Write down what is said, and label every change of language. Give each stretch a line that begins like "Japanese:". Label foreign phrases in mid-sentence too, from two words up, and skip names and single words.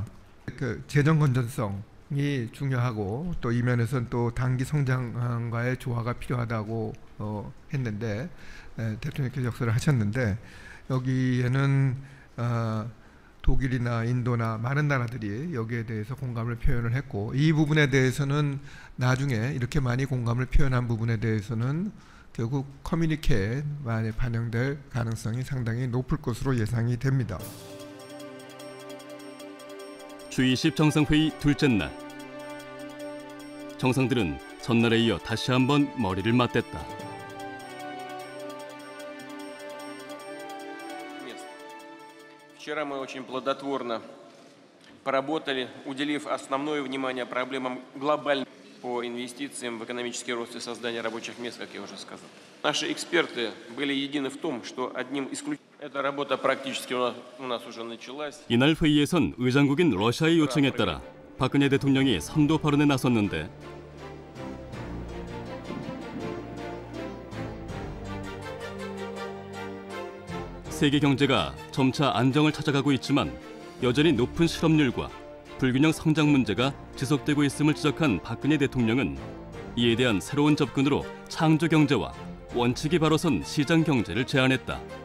Korean: 그 재정 건전성이 중요하고 또 이 면에서는 또 단기 성장과의 조화가 필요하다고 했는데 대통령께서 역설을 하셨는데 여기에는 독일이나 인도나 많은 나라들이 여기에 대해서 공감을 표현을 했고 이 부분에 대해서는 나중에 이렇게 많이 공감을 표현한 부분에 대해서는 결국 커뮤니케에 많이 반영될 가능성이 상당히 높을 것으로 예상이 됩니다. G20 정상회의 둘째 날 정상들은 전날에 이어 다시 한번 머리를 맞댔다.
Russian: Вчера мы очень плодотворно поработали, уделив основное внимание проблемам глобальным по инвестициям в экономический рост и создание рабочих мест, как я уже сказал. Наши эксперты были едины в том, что одним исключением эта работа практически у нас уже началась.
Korean: 이날 회의에선 의장국인 러시아의 요청에 따라 박근혜 대통령이 선도 발언에 나섰는데 세계 경제가 점차 안정을 찾아가고 있지만 여전히 높은 실업률과 불균형 성장 문제가 지속되고 있음을 지적한 박근혜 대통령은 이에 대한 새로운 접근으로 창조 경제와 원칙이 바로 선 시장 경제를 제안했다.